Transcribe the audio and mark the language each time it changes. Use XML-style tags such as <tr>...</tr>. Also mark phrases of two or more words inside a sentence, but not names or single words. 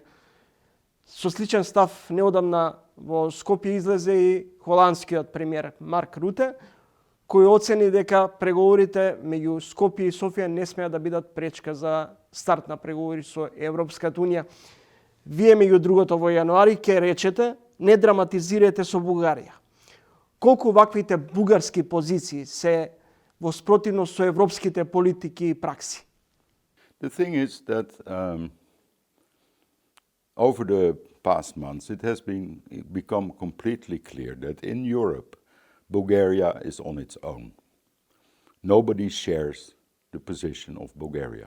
<mk>Со сличен став неодамна во Скопје излезе и холандскиот премиер Марк Руте, кој оцени дека преговорите меѓу Скопје и Софија не смеат да бидат пречка за старт на преговори со Европската Унија. Вие, меѓу другото, во јануари ќе речете, не драматизирате со Бугарија. Колку ваквите бугарски позиции се во спротивност со европските политики и пракси?</mk> <en>The thing is that over the past months it has become completely clear that in Europe Bulgaria is on its own. Nobody shares the position of Bulgaria.</en>